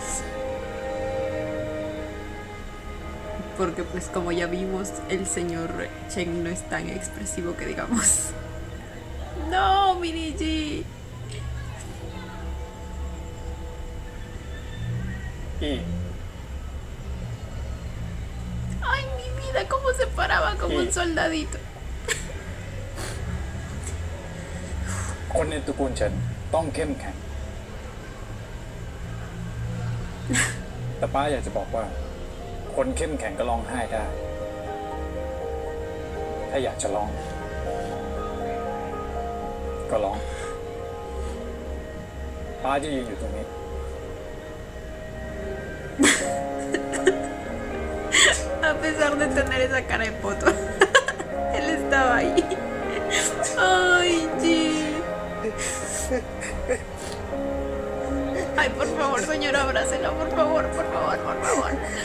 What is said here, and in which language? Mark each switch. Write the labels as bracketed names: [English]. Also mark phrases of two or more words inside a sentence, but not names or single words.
[Spanish] Porque pues como ya vimos, el señor Chen no es tan expresivo que digamos. No, Miniji. [Thai] อี [Spanish] Ay, mi vida, cómo se paraba como un soldadito. [Thai] คนในตระกูลเฉินต้องเข้มแข็ง แต่ป้าอยากจะบอกว่า คนเข้มแข็งก็ร้องไห้ได้ ถ้าอยากจะร้อง ก็ร้อง ป้าจะยืนอยู่ตรงนี้ [Spanish] A pesar de tener esa cara de poto, él estaba ahí. Ay, G. Ay, por favor, señora, abrácela, por favor, por favor, por favor.